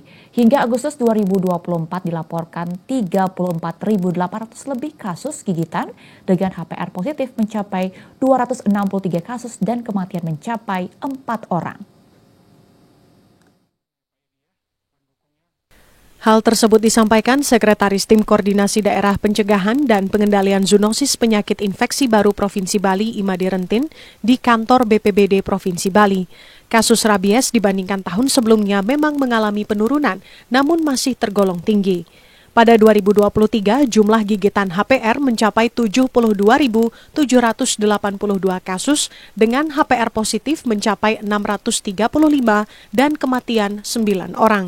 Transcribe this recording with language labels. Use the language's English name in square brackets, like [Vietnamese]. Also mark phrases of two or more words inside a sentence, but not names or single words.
[Indonesian] Hingga Agustus 2024 dilaporkan 34.800 lebih kasus gigitan dengan HPR positif mencapai 263 kasus dan kematian mencapai 4 orang. Hal tersebut disampaikan Sekretaris Tim Koordinasi Daerah Pencegahan dan Pengendalian Zoonosis Penyakit Infeksi Baru Provinsi Bali Imade Rentin di kantor BPBD Provinsi Bali. Kasus rabies dibandingkan tahun sebelumnya memang mengalami penurunan, namun masih tergolong tinggi. Pada 2023, jumlah gigitan HPR mencapai 72.782 kasus dengan HPR positif mencapai 635 dan kematian 9 orang.